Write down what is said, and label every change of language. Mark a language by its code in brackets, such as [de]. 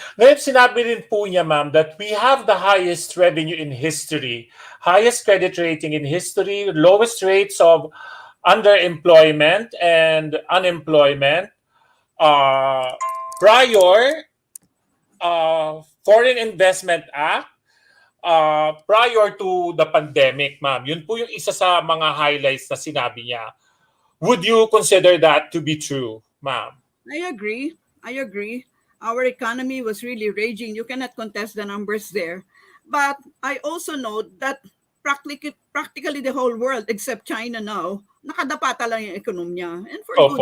[tl] Ngayon, sinabi rin po niya, [en] ma'am, that we have the highest revenue in history, highest credit rating in history, lowest rates of underemployment and unemployment, uh, prior Foreign Investment Act, prior to the pandemic, ma'am. [tl] Yun po yung isa sa mga highlights na sinabi niya. [en] Would you consider that to be true, ma'am? I agree. I agree. Our economy was really raging. You cannot contest the numbers there. But I also note that practically the whole world except China now, [tl] nakadapa talaga yung ekonomiya. [en] And for good